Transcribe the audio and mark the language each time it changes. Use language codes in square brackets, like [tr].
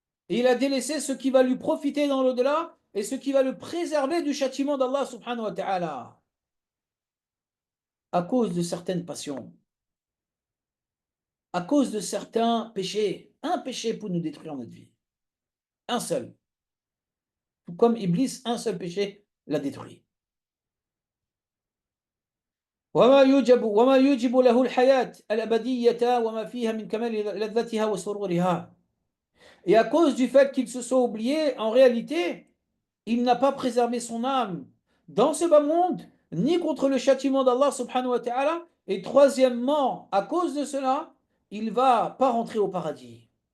[fr] Et il a délaissé ce qui va lui profiter dans l'au-delà et ce qui va le préserver du châtiment d'Allah subhanahu wa ta'ala. À cause de certaines passions, à cause de certains péchés. Un péché pour nous détruire notre vie. Un seul. Tout comme Iblis, un seul péché l'a détruit. [ar] وما يوجب له الحياة الأبدية وما فيها من كمال لذتها وسرورها. [fr] Et à cause du fait qu'il se soit oublié, en réalité, il n'a pas préservé son âme dans ce bas monde, ni contre le châtiment d'Allah subhanahu wa ta'ala. Et troisièmement, à cause de cela, il ne va pas rentrer au paradis.